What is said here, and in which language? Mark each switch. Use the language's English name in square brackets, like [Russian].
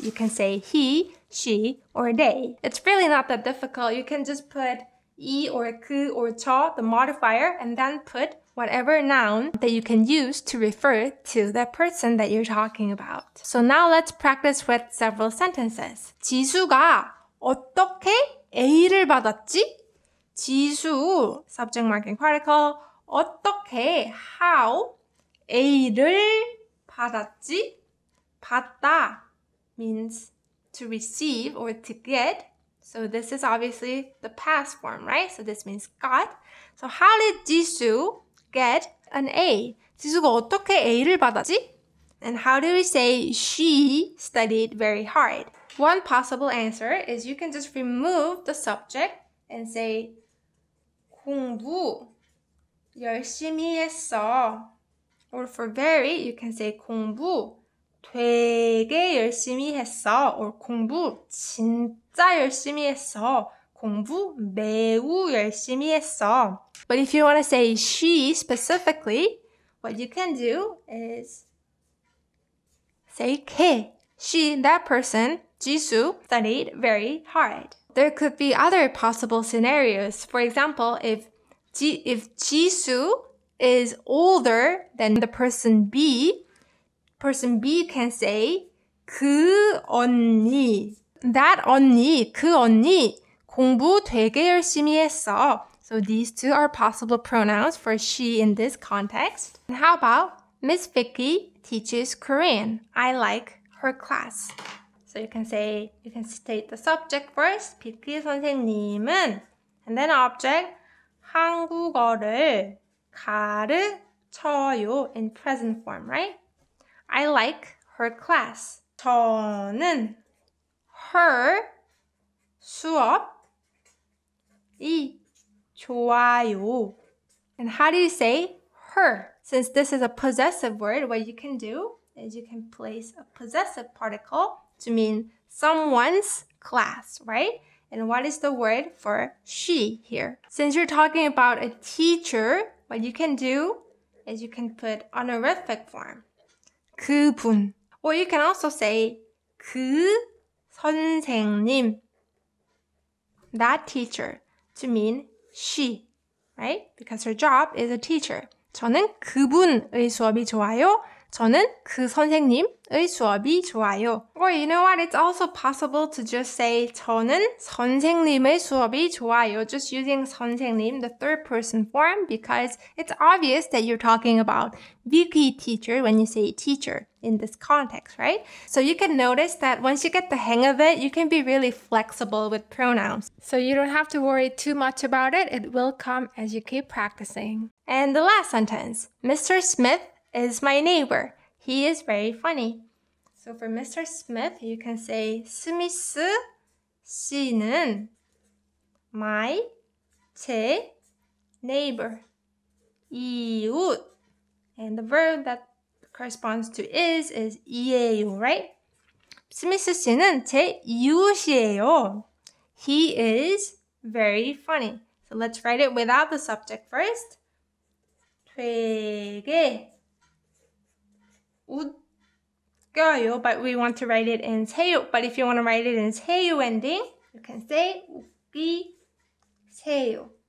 [English] You can say he, she, or they. It's really not that difficult. You can just put 이 or 그 or 저, the modifier, and then put whatever noun that you can use to refer to the person that you're talking about. So now let's practice with several sentences. [Korean] 지수가 어떻게 A를 받았지? [English] 지수, subject marking particle, 어떻게, how, [Korean] A를 받았지? [English] 받다 means to receive or to get. So this is obviously the past form, right? So this means got. So how did 지수 get an A? [Korean] 지수가 어떻게 A를 받았지? [English] And how do we say she studied very hard? One possible answer is you can just remove the subject and say [Korean] 공부 열심히 했어. [English] Or for very, you can say [Korean] 공부 되게 열심히 했어. Or 공부 진짜 열심히 했어. 공부 매우 열심히 했어. [English] But if you want to say she specifically, what you can do is say 걔. She, that person, 지수, studied very hard. There could be other possible scenarios. For example, if 지수 is older than the person B can say 그 언니. That [Korean] 언니, 그 언니 공부 되게 열심히 했어. [English] So these two are possible pronouns for she in this context. And how about Miss Vicky teaches Korean. I like her class. So you can state the subject first. Vicky 선생님은 and then object [Korean] 한국어를 가르쳐요 [English] in present form, right? I like her class. [Korean] 저는 [English] her [Korean] 수업이 좋아요. [English] And how do you say her? Since this is a possessive word, what you can do is you can place a possessive particle to mean someone's class, right? And what is the word for she here? Since you're talking about a teacher, what you can do is you can put honorific form. [Korean] 그분. [English] Or you can also say 그 선생님. That teacher to mean she, right? Because her job is a teacher. [Korean] 저는 그분의 수업이 좋아요. 저는 그 선생님의 수업이 좋아요. [English] Or you know what? It's also possible to just say [Korean] 저는 선생님의 수업이 좋아요. [English] Just using 선생님, the third person form, because it's obvious that you're talking about Vicky teacher when you say teacher in this context, right? So you can notice that once you get the hang of it, you can be really flexible with pronouns. So you don't have to worry too much about it. It will come as you keep practicing. And the last sentence, Mr. Smith is my neighbor. He is very funny. So for Mr. Smith, you can say 스미스 씨는 제 neighbor, 이웃. And the verb that corresponds to is 이에요, right? [Korean] 스미스 씨는 제 이웃이에요. [English] He is very funny. So let's write it without the subject first. [Korean] 되게 웃겨요, [English] but we want to write it in 세요. But if you want to write it in 세요 ending, you can say 웃기세요.